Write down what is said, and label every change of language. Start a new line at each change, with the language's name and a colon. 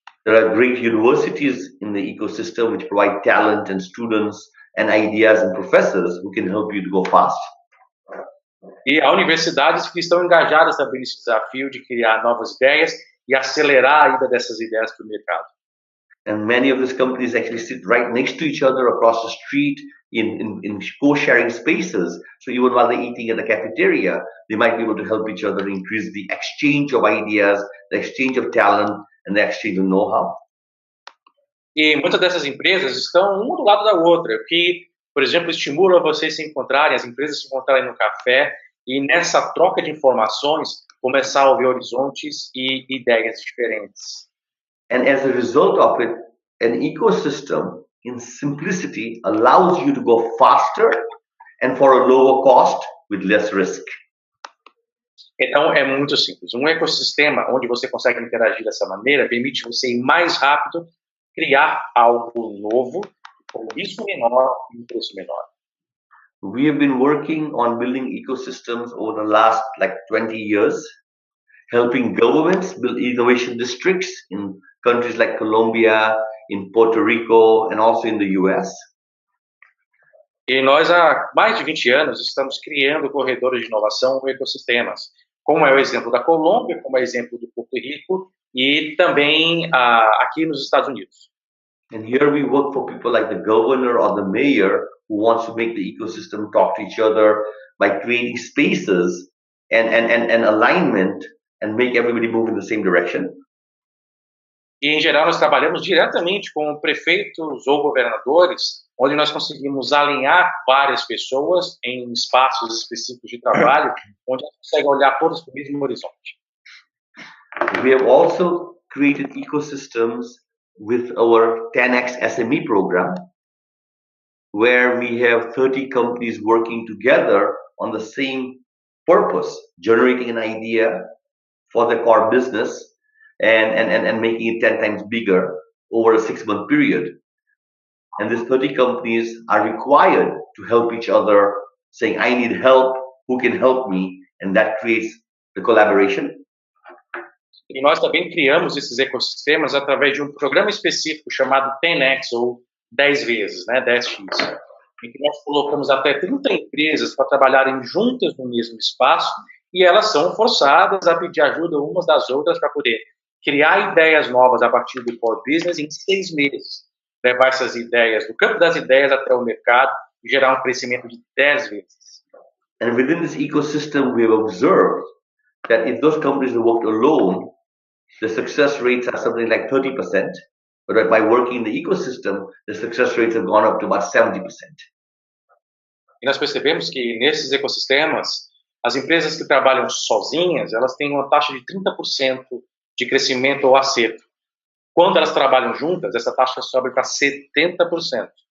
English: There are great universities in the ecosystem which provide talent and students and ideas and professors who can help you to go fast.
Portuguese: E há universidades que estão engajadas também nesse desafio de criar novas ideias e acelerar a ida dessas ideias para o mercado.
English: And many of these companies actually sit right next to each other across the street in co-sharing spaces. So even while they're eating at the cafeteria, they might be able to help each other increase the exchange of ideas, the exchange of talent, and the exchange of know-how.
Portuguese: E muitas dessas empresas estão uma do lado da outra, o que, por exemplo, estimula vocês se encontrarem, as empresas se encontrarem no café e nessa troca de informações começar a ouvir horizontes e ideias diferentes.
English: And as a result of it, an ecosystem in simplicity allows you to go faster and for a lower cost with less risk.
Portuguese: Então, é muito simples. Um ecossistema onde você consegue interagir dessa maneira permite você ir mais rápido, criar algo novo, com risco menor e um preço menor.
English: We have been working on building ecosystems over the last 20 years, helping governments build innovation districts in countries like Colombia, in Puerto Rico, and also in the US.
Portuguese: E nós, há mais de 20 anos, estamos criando corredores de inovação ou ecossistemas, como é o exemplo da Colômbia, como é o exemplo do Porto Rico e também aqui nos Estados Unidos.
English: And here we work for people like the governor or the mayor who wants to make the ecosystem talk to each other by creating spaces and alignment and make everybody move in the same direction.
Portuguese: E, em geral, nós trabalhamos diretamente com prefeitos ou governadores, onde nós conseguimos alinhar várias pessoas em espaços específicos de trabalho, onde a gente consegue olhar todos para o mesmo horizonte.
English: We have also created ecosystems with our 10x SME program, where we have 30 companies working together on the same purpose, generating an idea for the core business and making it 10 times bigger over a 6-month period. And these 30 companies are required to help each other, saying, I need help, who can help me? And that creates the collaboration.
Portuguese: E nós também criamos esses ecossistemas através de um programa específico chamado 10x, ou 10 vezes, né, 10x, em que nós colocamos até 30 empresas para trabalharem juntas no mesmo espaço e elas são forçadas a pedir ajuda umas das outras para poder criar ideias novas a partir do core business em 6 meses, levar essas ideias do campo das ideias até o mercado e gerar um crescimento de 10 vezes.
English: And within this ecosystem, we have observed that if those companies worked alone, the success rates are something like 30%, but by working in the ecosystem, the success rates have gone up to about 70%.
Portuguese: E nós percebemos que nesses ecossistemas, as empresas que trabalham sozinhas, elas têm uma taxa de 30% de crescimento ou acerto. Quando elas trabalham juntas, essa taxa sobe para 70%.